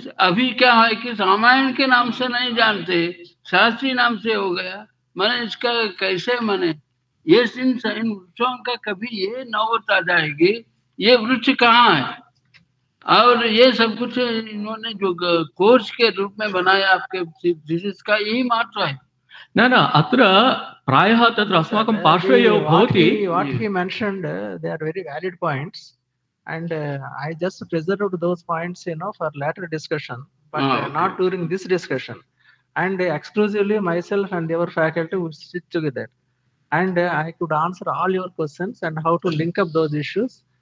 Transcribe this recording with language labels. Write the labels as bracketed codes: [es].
[hi] अभी क्या है कि रामायण के नाम से नहीं जानते, शास्त्रीय नाम से हो गया। मैंने इसका कैसे मैंने ये इन वृक्षों का कभी ये नौबत आ जाएगी, ये वृक्ष कहाँ है, और ये सब कुछ इन्होंने जो कोर्स के रूप में बनाया आपके थीसिस का, यही महत्व है। [sa] न न अत्र प्रायः तत्र अस्माकं पार्श्वे एव भवति। [en] What he mentioned, they are very valid points, and I just preserved those points, for later discussion, but Okay. not during this discussion. And exclusively myself and your faculty would sit together, and I could answer all your questions and how to link up those issues.